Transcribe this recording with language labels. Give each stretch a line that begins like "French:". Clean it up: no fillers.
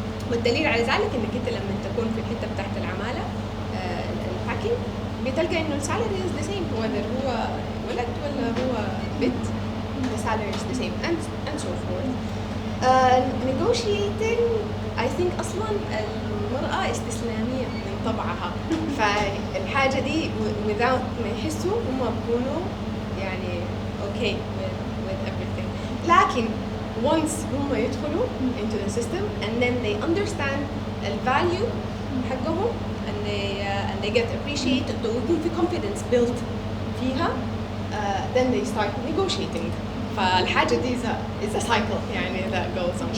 Arabic: والدليل على ذلك انك انت لما تكون في الحته بتاعت العماله الباكينج بتلقى انه السالري
English: is the same whether
Arabic: هو ولد ولا هو بنت.
English: The salary is the same and so forth. Negotiating I think
Arabic: اصلا المرأة استسلامية من طبعها. فالحاجة دي without ما يحسوا هم بيكونوا يعني
English: okay with everything. لكن once هم يدخلوا into the system and then they understand the value حقهم and they get appreciated
Arabic: ويكون في
English: confidence built فيها then they start negotiating.
Arabic: فالحاجة دي
English: is a cycle يعني that goes on.